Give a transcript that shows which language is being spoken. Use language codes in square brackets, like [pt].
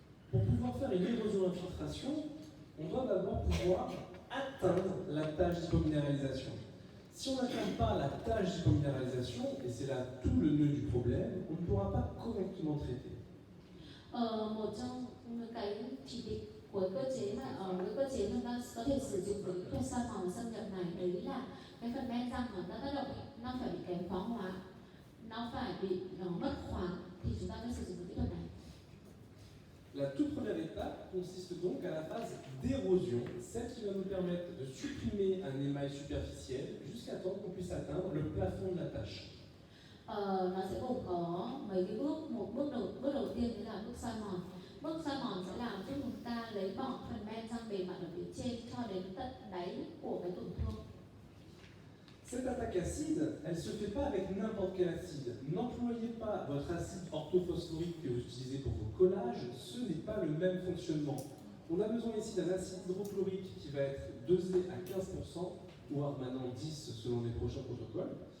[fr] Pour pouvoir faire une érosion infiltration, on doit d'abord pouvoir atteindre la tâche d'hypominéralisation. Si on n'atteint pas la tâche d'hypominéralisation, et c'est là tout le nœud du problème, on ne pourra pas correctement traiter. [vi] Một trong những cái chỉ định của cơ chế mà cái cơ chế mà ta có thể sử dụng với kỹ thuật soi mòn và xâm nhập này, đấy là cái phần men răng mà ta tác động nó phải bị kém khoáng hóa, nó phải bị mất khoáng thì chúng ta mới sử dụng kỹ thuật này. [fr] La toute première étape consiste donc à la phase d'érosion, celle qui va nous permettre de supprimer un émail superficiel jusqu'à temps qu'on puisse atteindre le plafond de la tâche. [vi] Nó sẽ gồm có mấy cái bước. Một bước đầu tiên đấy là bước soi mòn. Bước soi mòn sẽ làm giúp chúng ta lấy bỏ phần men răng bề mặt ở phía trên cho đến tận đáy của cái tổn thương. [fr] Cette attaque acide, elle ne se fait pas avec n'importe quel acide. N'employez pas votre acide orthophosphorique que vous utilisez pour vos collages, ce n'est pas le même fonctionnement. On a besoin ici d'un acide hydrochlorique qui va être dosé à 15%, voire maintenant 10% selon les prochains protocoles.